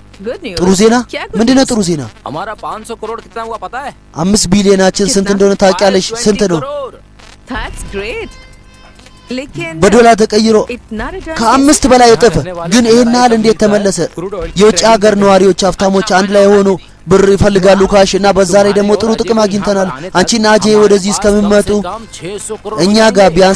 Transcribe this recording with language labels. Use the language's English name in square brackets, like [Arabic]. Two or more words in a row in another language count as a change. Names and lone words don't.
[English] good news [Amharic] ጥሩ ዜና ምንድነው ጥሩ ዜና [Hindi] हमारा 500 करोड़ कितना हुआ पता है [Amharic] 5 ቢሊዮናችን ስንት እንደሆነ ታውቂያለሽ ስንት ነው [English] that's great लेकिन [Amharic] በዶላር ተቀይሮ [Hindi] इतना रिटर्न [Amharic] ከአምስት በላይ እጥፍ ግን ይሄን ያህል እንዴት ተመለሰ የውጭ ሀገር ነዋሪዎች ሀብታሞች አንድ ላይ ሆኖ ብር ይፈልጋሉ ካሽ እና በዛ ላይ ደግሞ ጥሩ ጥቅም አግኝተናል አንቺና አጄ ወደዚህ እስከምመጡ እኛ ጋር ቢያንስ